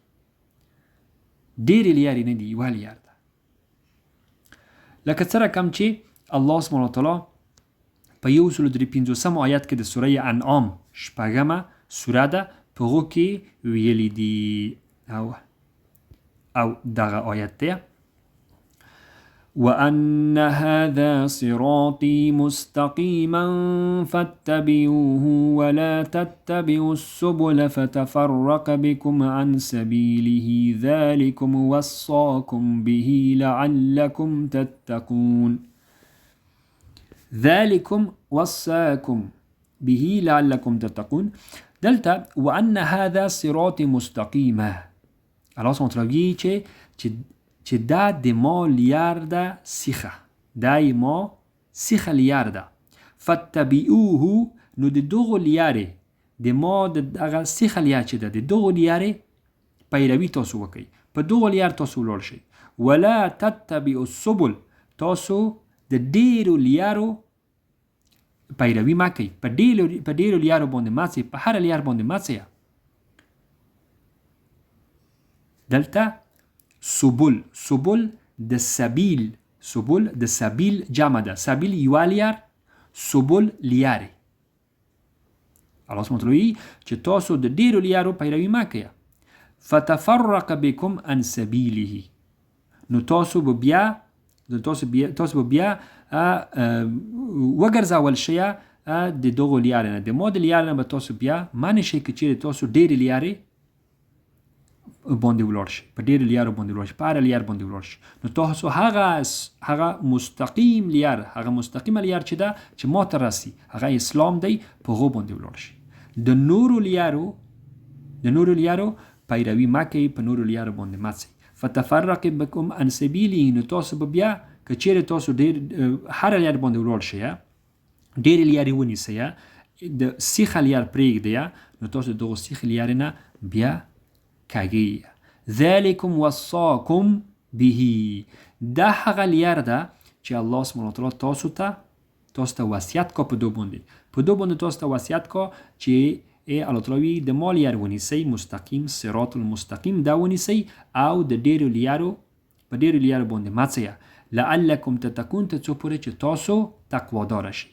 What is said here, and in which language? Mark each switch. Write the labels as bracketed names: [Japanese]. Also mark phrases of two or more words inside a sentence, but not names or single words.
[Pashto] ډېرې لارې نه دي، یوه لار ده. لکه څه رقم چې [Arabic] الله سبحانه وتعالی [Pashto] په 153 آیت کې د سوره انعام 6مه سوره ده، په هغو کې ویلي دي او دغه آیت دی: [Arabic] وَأَنَّ هَذَا صِرَاطِي مُسْتَقِيمًا فَاتَّبِعُوهُ وَلَا تَتَّبِعُوا السُّبُلَ فَتَفَرَّقَ بِكُمْ عَنْ سَبِيلِهِ ذَلِكُمْ وَصَّاكُمْ بِهِ لَعَلَّكُمْ تَتَّقُونَ. ذَلِكُمْ وَصَّاكُمْ بِهِ لَعَلَّكُمْ تَتَّقُونَ. [Pashto] دلته [Arabic] وَأَنَّ هَذَا صِرَاطِي مُسْتَقِيمًا، الله سبحانه وتعالی [Pashto] چې دا د ما لیار ده سیخه، دا ما سیخه لیار ده. فتبعوه، نو د دغو لیارې، د ما دغه سیخه لیار چې ده، د دغو لیارې پیروي تاسو وکئ، په دغو لیار تاسو ولاړ شئ. [Arabic] ولا تتبعوا السبل، [Pashto] تاسو د ډېرو لیارو پیروي مه کوئ، په ډېرو لیارو باندې مه ځئ، په هره لیار باندې مه ځئ. دلته سبل د سبیل، سبل د سبیل جمع ده. سبیل یوه لیار، سبل لیارې. [Arabic] الله سبحانه وتعالی [Pashto] چې تاسو د ډېرو لیارو پیروي مه کوئ. [Arabic] فتفرق بكم عن سبیله، [Pashto] نو تاسو به بیا وګرځول شئ د دغو لیارې نه، د ما د لیارې نه به تاسو بیا منع شئ که چیرې تاسو ډېرې لیارې باندې ولاړ شي، په ډېرو لیارو باندې ولاړ شي، په هره لیار باندې ولاړ شي. نو تاسو هغه مستقیم لیار، هغه مستقیمه لیار چې ده چې ما ته رسي، هغه اسلام دی، په هغو باندې ولاړ شي. د نورو لیارو پیروي مه کوئ، په نورو لیارو باندې مه ځئ. [Arabic] فتفرق بكم عن سبیله، [Pashto] نو تاسو به بیا که چیرې تاسو هره لیار باندې ولاړ شئ، ډېرې لیارې ونیسئ، د سیخه لیار پرېږدئ، نو تاسو دغو سیخې لیارې نه بیا کاږئ. [Arabic] ذلکم وصاکم به، [Pashto] دا هغه لیار ده چې [Arabic] الله سبحانه وتعالی [Pashto] تاسو ته وصیت کا، په دو باندې تاسو ته وصیت کا چې [Arabic] الله تعالی [Pashto] د ما لیار ونیسئ، مستقیم، [Arabic] صراط المستقیم [Pashto] دا ونیسئ، او د ډېرو لیارو په ډېرو لیارو باندې مه ځئ، [Arabic] لعلکم تتقون، [Pashto] تر څو پورې چې تاسو تقواداره شئ.